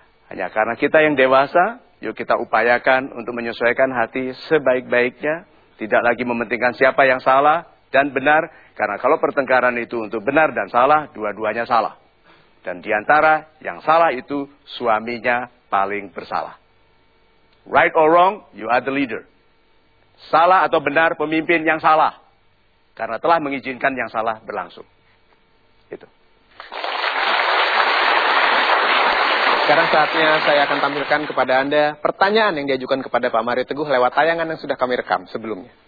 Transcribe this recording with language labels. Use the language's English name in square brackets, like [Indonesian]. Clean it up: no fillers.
[Indonesian] Hanya karena kita yang dewasa, yuk kita upayakan untuk menyesuaikan hati sebaik-baiknya. Tidak lagi mementingkan siapa yang salah dan benar. Karena kalau pertengkaran itu untuk benar dan salah, dua-duanya salah. Dan diantara yang salah itu suaminya paling bersalah. [English] Right or wrong, you are the leader. [Indonesian] Salah atau benar pemimpin yang salah. Karena telah mengizinkan yang salah berlangsung. Itu. Sekarang saatnya saya akan tampilkan kepada Anda pertanyaan yang diajukan kepada Pak Mario Teguh lewat tayangan yang sudah kami rekam sebelumnya.